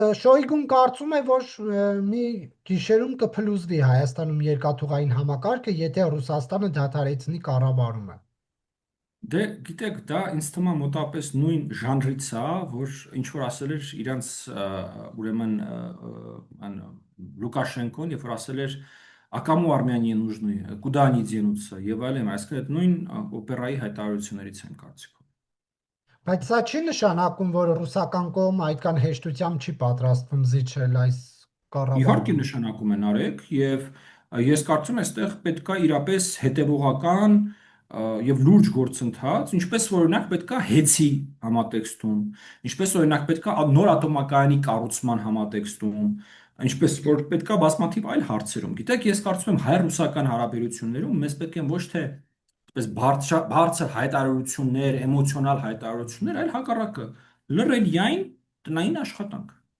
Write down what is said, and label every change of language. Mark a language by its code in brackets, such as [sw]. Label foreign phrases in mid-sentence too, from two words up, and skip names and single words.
[hy] Շոյգուն կարծում է, որ մի գիշերում կփլուզվի Հայաստանում երկաթուղային համակարգը, եթե Ռուսաստանը դադարեցնի կառավարումը։ Դե գիտեք, դա ինձ թվում է մոտապես նույն ժանրից է, որ ինչ որ ասել էր իրանց ուրեմն ան Լուկաշենկոն, երբ որ ասել էր [ru] «А кому Армяне не нужны? Куда они денутся?» [hy] եւ այլն, այսինքն այդ նույն օպերայի հայտարարություններից են կարծիքով։ Բայց սա չի նշանակում, որ ռուսական կողմը այդքան հեշտությամբ չի պատրաստվում զիջել այս Իհարկե կառավարմանը։ նշանակում են արեք եւ ես կարծում եմ, այստեղ պետքա իրապես հետևողական եւ լուրջ գործընթաց, ինչպես որ օրինակ պետքա հեծի համատեքստում, ինչպես օրինակ պետքա նոր ատոմակայանի կառուցման համատեքստում, ինչպես որ պետքա բազմաթիվ այլ հարցերում։ Գիտեք, ես կարծում եմ հայ-ռուսական հարաբերություններում մեզ պետք է ոչ թե այսպես բարձր հայտարարություններ, էմոցիոնալ հայտարարություններ, այլ հակառակը լրել յայն տնային աշխատանք։